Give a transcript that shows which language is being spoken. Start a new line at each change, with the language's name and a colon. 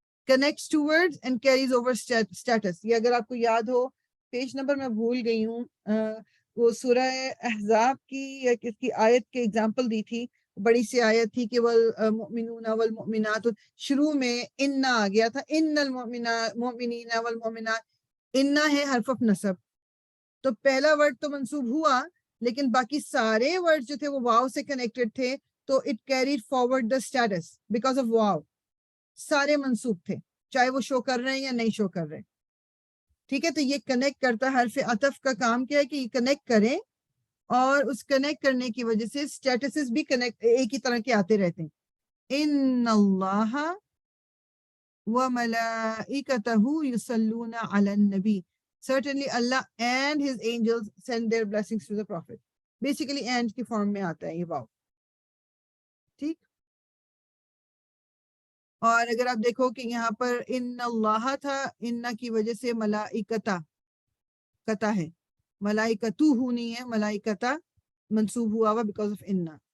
English: connects to words and carries over status,
Urdu: یہ اگر آپ کو یاد ہو, پیج نمبر میں بھول گئی ہوں, وہ سورہ احزاب کی یا کس کی آیت کے اگزامپل دی تھی, بڑی سی آیت تھی کہ والمؤمنون والمؤمنات, شروع میں ان آ گیا تھا,
Arabic: ان المؤمنین والمؤمنات,
Urdu: ان ہے حرف آف نصب, تو پہلا ورڈ تو منصوب ہوا, لیکن باقی سارے ورڈ جو تھے وہ واو سے کنیکٹڈ تھے, تو
English: It carried forward the status because of واو.
Urdu: سارے منصوب تھے, چاہے وہ شو کر رہے ہیں یا نہیں شو کر رہے. ٹھیک ہے, تو یہ کنیکٹ کرتا, حرف عطف کا کام کیا ہے کہ یہ کنیکٹ کرے, اور اس کنیکٹ کرنے کی وجہ سے اسٹیٹسز بھی کنیکٹ ایک ہی طرح کے آتے رہتے ہیں.
Arabic: ان اللہ وملائکتہ یصلون علی النبی,
English: certainly Allah and his angels send their blessings to the prophet.
Urdu: Basically and کی فارم میں آتا ہے یہ واو. ٹھیک, اور اگر آپ دیکھو کہ یہاں پر ان اللہ تھا, ان کی وجہ سے ملائکتا کتا ہے, ملائکتو ہو نہیں ہے, ملائکتا منصوب ہوا ہوا بیکاز آف ان.